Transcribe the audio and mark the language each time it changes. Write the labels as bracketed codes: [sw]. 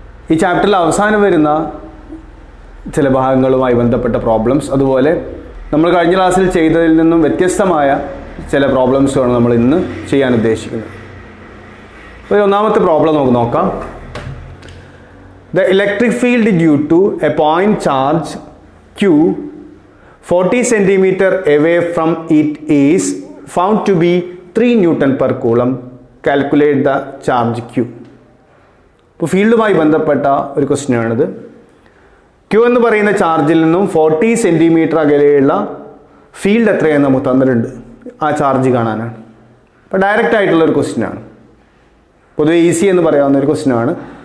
[ml] ഈ ചാപ്റ്ററിൽ അവസാനം വരുന്ന ചില ഭാഗങ്ങളുമായി ബന്ധപ്പെട്ട പ്രോബ്ലംസ്, അതുപോലെ നമ്മൾ കഴിഞ്ഞ ക്ലാസ്സിൽ ചെയ്തതിൽ നിന്നും വ്യത്യസ്തമായ ചില പ്രോബ്ലംസുമാണ് നമ്മൾ ഇന്ന് ചെയ്യാൻ ഉദ്ദേശിക്കുന്നത്. അപ്പോൾ ഒന്നാമത്തെ പ്രോബ്ലം നമുക്ക് നോക്കാം. [en] The electric field due to a point charge Q 40 cm away from it is found to be 3 Newton per coulomb. Calculate the charge Q. [ml] ഇപ്പോൾ ഫീൽഡുമായി ബന്ധപ്പെട്ട ഒരു ക്വസ്റ്റ്യൻ ആണിത്. Q എന്ന് പറയുന്ന ചാർജിൽ നിന്നും 40 സെൻറ്റിമീറ്റർ അകലെയുള്ള ഫീൽഡ് എത്രയെന്ന് നമുക്ക് തന്നിട്ടുണ്ട്. ആ ചാർജ് കാണാനാണ്. അപ്പോൾ ഡയറക്റ്റ് ആയിട്ടുള്ളൊരു ക്വസ്റ്റ്യൻ ആണ്, പൊതുവെ ഈസി എന്ന് പറയാവുന്ന ഒരു ക്വസ്റ്റ്യൻ ആണ്.